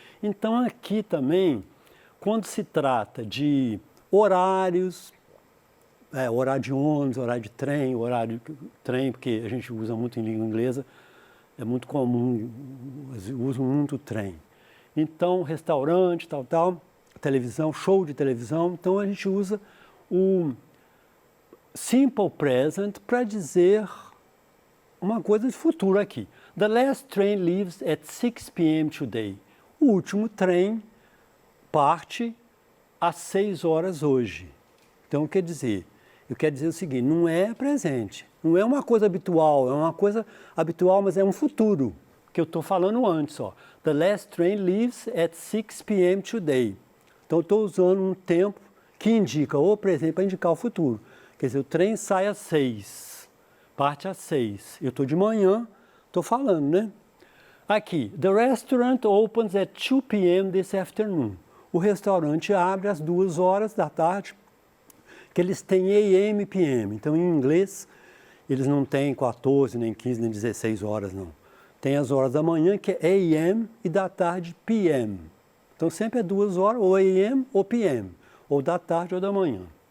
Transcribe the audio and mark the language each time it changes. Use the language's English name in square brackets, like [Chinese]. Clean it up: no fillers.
[Portuguese] Então aqui também, quando se trata de horários, horário de ônibus, horário de trem, porque a gente usa muito em língua inglesa, é muito comum, usam muito o trem. Então, restaurante, tal, televisão, show de televisão, então a gente usa o simple present para dizer uma coisa de futuro aqui. [English] The last train leaves at 6 p.m. today. [Portuguese] O último trem parte às 6 horas hoje. Então, quer dizer, eu quero dizer o seguinte, não é presente, não é uma coisa habitual, é uma coisa habitual, mas é um futuro, que eu estou falando antes, ó. [English] The last train leaves at 6 p.m. today. [Portuguese] Então, eu estou usando um tempo que indica o presente para indicar o futuro. Quer dizer, o trem sai às 6, parte às 6. Eu estou de manhã, estou falando, né? [English] Aqui, the restaurant opens at 2 p.m. this afternoon. [Portuguese] O restaurante abre às 2 horas da tarde, que eles têm AM e PM. Então, em inglês, eles não têm 14, nem 15, nem 16 horas, não. Tem as horas da manhã, que é AM, e da tarde, PM. Então, sempre é 2 horas, ou AM ou PM, ou da tarde ou da manhã.